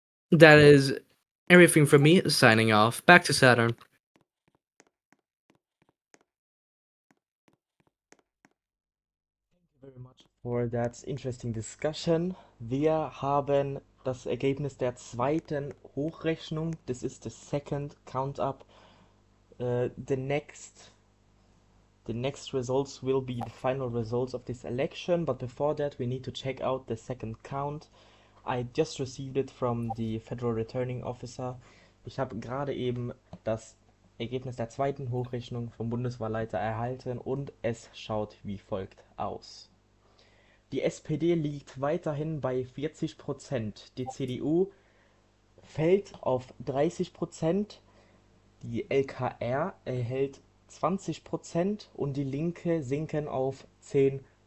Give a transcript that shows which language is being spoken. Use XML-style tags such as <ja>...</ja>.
<en>That is everything from me. Signing off. Back to Saturn. Thank you very much for that interesting discussion.</en> <de>Wir haben das Ergebnis der zweiten Hochrechnung.</de> <en>This is the second count up. The next results will be the final results of this election, but before that we need to check out the second count. I just received it from the Federal Returning Officer.</en> <de>Ich habe gerade eben das Ergebnis der zweiten Hochrechnung vom Bundeswahlleiter erhalten und es schaut wie folgt aus. Die SPD liegt weiterhin bei 40%, die CDU fällt auf 30%, die LKR erhält 20% und die Linke sinken auf 10%.</de>